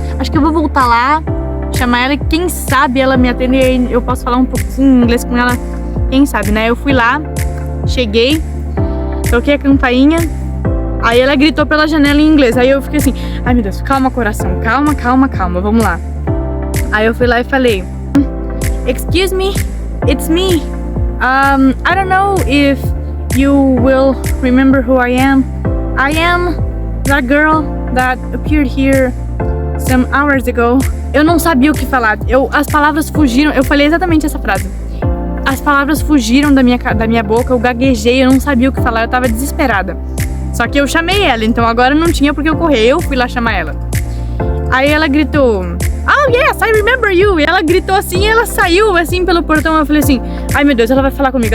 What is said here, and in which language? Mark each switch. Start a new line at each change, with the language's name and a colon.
Portuguese: Acho que eu vou voltar lá, chamar ela e quem sabe ela me atende e aí eu posso falar um pouquinho em inglês com ela, quem sabe, né? Eu fui lá, cheguei, toquei a campainha, aí ela gritou pela janela em inglês, aí eu fiquei assim, ai meu Deus, calma coração, calma, vamos lá. Aí eu fui lá e falei,
English: excuse me, it's me. I don't know if you will remember who I am. I am that girl that appeared here some hours ago.
Portuguese: Eu não sabia o que falar. As palavras fugiram. Eu falei exatamente essa frase. As palavras fugiram da minha boca. Eu gaguejei. Eu não sabia o que falar. Eu tava desesperada. Só que eu chamei ela. Então agora não tinha por que eu correr. Eu fui lá chamar ela. Aí ela gritou,
English: oh yes, I remember you.
Portuguese: E ela gritou assim, e ela saiu assim pelo portão. Eu falei assim, ai meu Deus, ela vai falar comigo.